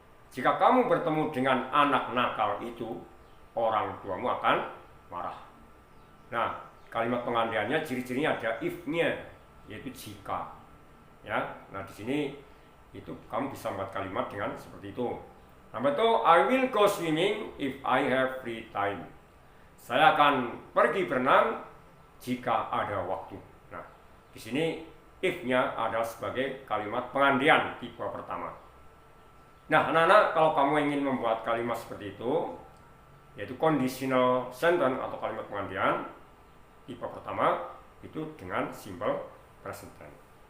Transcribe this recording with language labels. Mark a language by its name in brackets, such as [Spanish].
[Indonesian] Jika kamu bertemu dengan anak nakal itu, orang tuamu akan marah. Nah, kalimat pengandaiannya ciri-cirinya ada if-nya, yaitu jika. Ya, nah di sini itu kamu bisa membuat kalimat dengan seperti itu. Nomor 2, [English] I will go swimming if I have free time. [Indonesian] Saya akan pergi berenang jika ada waktu. Nah, di sini if-nya adalah sebagai kalimat pengandaian tipe pertama. Nah, anak-anak, kalau kamu ingin membuat kalimat seperti itu, yaitu conditional sentence atau kalimat pengandaian tipe pertama, itu dengan simple present tense.